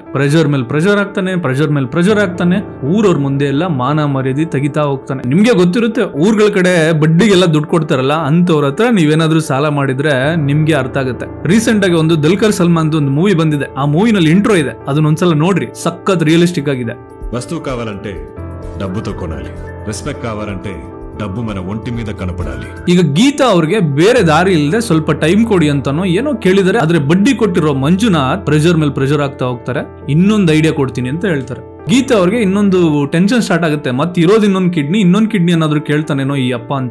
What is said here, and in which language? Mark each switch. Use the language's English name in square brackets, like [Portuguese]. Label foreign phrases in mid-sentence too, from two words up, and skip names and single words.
[Kannada] ಪ್ರೆಷರ್ ಮೇಲೆ ಪ್ರೆಷರ್ ಆಗ್ತಾನೆ. ಊರವ್ರ ಮುಂದೆ ಎಲ್ಲ ಮಾನ ಮರ್ಯಾದೆ ತೆಗಿತಾ ಹೋಗ್ತಾನೆ. ನಿಮ್ಗೆ ಗೊತ್ತಿರುತ್ತೆ, ಊರ್ಗಳ ಕಡೆ ಬಡ್ಡಿಗೆಲ್ಲ ದುಡ್ಡು ಕೊಡ್ತಾರಲ್ಲ, ಅಂತವ್ರ ಹತ್ರ ನೀವೇನಾದ್ರೂ ಸಾಲ ಮಾಡಿದ್ರೆ ನಿಮ್ಗೆ ಅರ್ಥ ಆಗುತ್ತೆ. ರೀಸೆಂಟ್ ಆಗಿ ಒಂದು ದುಲ್ಕರ್ ಸಲ್ಮಾನ್ ಒಂದು ಮೂವಿ ಬಂದಿದೆ. ಆ ಮೂವಿನಲ್ಲಿ ಇಂಟ್ರೋ ಇದೆ, ಅದನ್ನೊಂದ್ಸಲ ನೋಡ್ರಿ. ಸಖತ್ ರಿಯಲಿಸ್ಟಿಕ್ ಆಗಿದೆ. [Telugu] వస్తువు కావాలంటే డబ్బుతో కొనాలి, రెస్పెక్ట్ కావాలంటే డబ్బు మన ఒంటి మీద ಕನಪಡಾಲಿ. [Kannada] ಈಗ ಗೀತಾ ಅವ್ರಿಗೆ ಬೇರೆ ದಾರಿ ಇಲ್ಲದೆ ಸ್ವಲ್ಪ ಟೈಮ್ ಕೊಡಿ ಅಂತಾನೋ ಏನೋ ಕೇಳಿದರೆ, ಆದ್ರೆ ಬಡ್ಡಿ ಕೊಟ್ಟಿರೋ ಮಂಜುನಾಥ್ ಪ್ರೆಷರ್ ಮೇಲೆ ಪ್ರೆಷರ್ ಆಗ್ತಾ ಹೋಗ್ತಾರೆ. ಇನ್ನೊಂದು ಐಡಿಯಾ ಕೊಡ್ತೀನಿ ಅಂತ ಹೇಳ್ತಾರೆ. ಗೀತಾ ಅವ್ರಿಗೆ ಇನ್ನೊಂದು [English] tension start [Kannada] ಆಗುತ್ತೆ. ಮತ್ತೆ ಇರೋದು ಇನ್ನೊಂದು ಕಿಡ್ನಿ ಏನಾದ್ರು ಕೇಳ್ತಾನೇನೋ ಈ ಅಪ್ಪ ಅಂತ.